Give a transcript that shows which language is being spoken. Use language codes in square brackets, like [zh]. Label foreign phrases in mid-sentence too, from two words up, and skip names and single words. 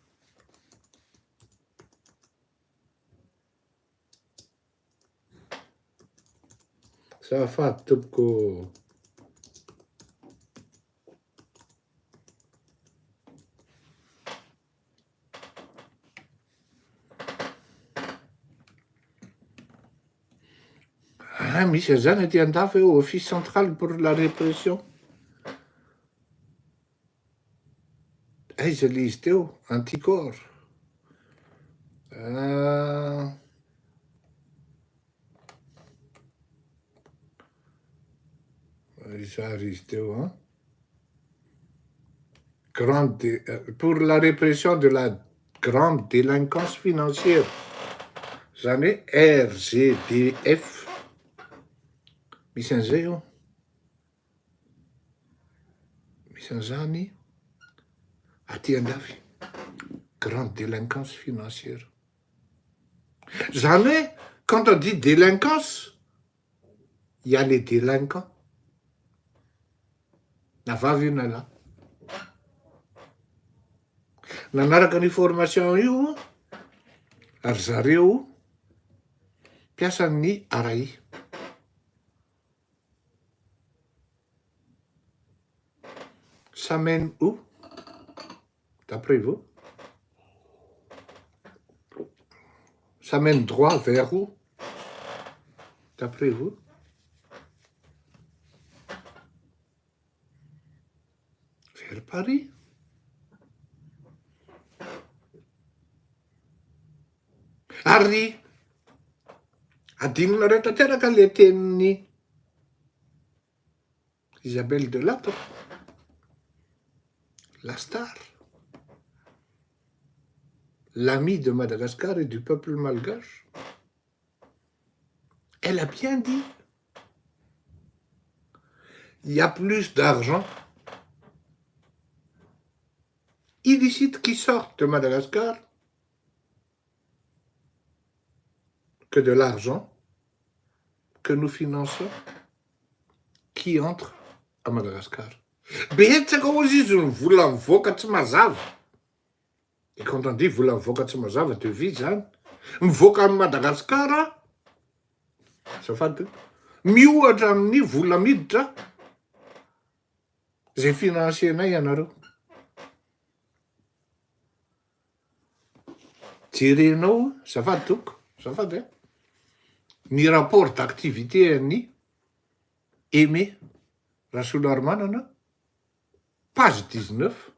[mg] Azafady tompoko. Misy an'izany aty andafy hoe [fr] office central pour la répression. [mg] Aiza le izy teo anticorps. Izary izy teo [fr] pour la répression de la grande délinquance financière. [mg] Zany hoe RGDF. Misy an'izay io. Misy an'izany aty andafy. [fr] Grande délinquance financière. [mg] Zany hoe [fr] quand on dit délinquance, il y a les délinquants. [mg] Na vavy io na lahy. Nanaraka ny formation io ary zareo mpiasan'ny ARAI. [fr] Ça mène où? D'après vous? Ça mène droit vers où? D'après vous? Vers Paris. [mg] Ary adinonareo tanteraka le tenin'ny Isabelle Delattre, [fr] la star, l'amie de Madagascar et du peuple malgache. Elle a bien dit, il y a plus d'argent illicite qui sort de Madagascar que de l'argent que nous finançons qui entre à Madagascar. [mg] Betsaka ozy izy ny vola mivoaka tsy mazava. [fr] Et quand on dit [mg] vola mivoaka tsy mazava de vy zany mivoaka amin'ny Madagasikara azafady miohatra amin'ny vola miditra zay finansienay ianareo. Jerenao azafady toko, azafady ny [fr] rapport d'activité [mg] an'ny Aimé Rasoloharmanana page 19